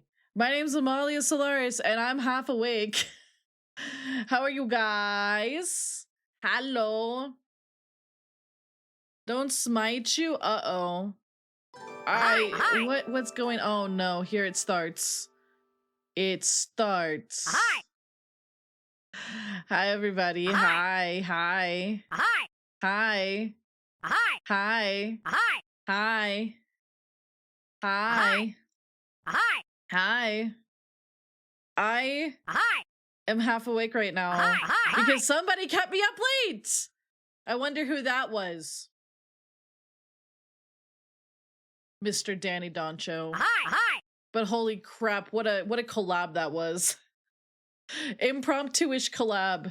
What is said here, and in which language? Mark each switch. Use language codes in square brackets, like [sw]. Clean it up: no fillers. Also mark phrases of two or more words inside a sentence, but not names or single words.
[en] My name's Amalia Solaris and I'm half awake. How are you guys? Hello. Don't smite you? Uh-oh. Hi. What's going? Oh no, here it starts. It starts. Hi. Hi everybody. Hi. Hi. Hi. Hi. Hi. Hi. Hi. Hi. Hi. Hi. Hi. I Hi. am half awake right now because somebody kept me up late. I wonder who that was. Mr. Danny Doncho. Hi. But holy crap, what a collab that was. Impromptu-ish collab.